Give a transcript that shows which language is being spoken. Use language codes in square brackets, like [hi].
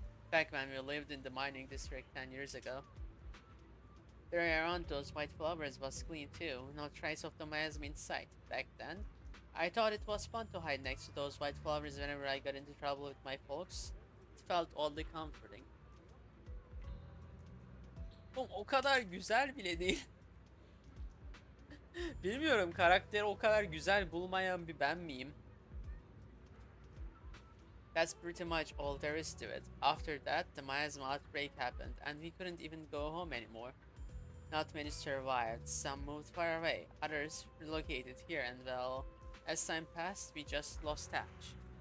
[en] Back when we lived in the mining district 10 years ago. The area around those white flowers was clean too, no trace of the miasma in sight. Back then, I thought it was fun to hide next to those white flowers whenever I got into trouble with my folks. It felt oddly comforting. [tr] Oğlum, o kadar güzel bile değil. Bilmiyorum, karakteri o kadar güzel bulmayan bir ben miyim? [en] That's pretty much all there is to it. After that, the miasma outbreak happened, and we couldn't even go home anymore. Not many survived, some moved far away, others relocated here, and well, as time passed, we just lost touch.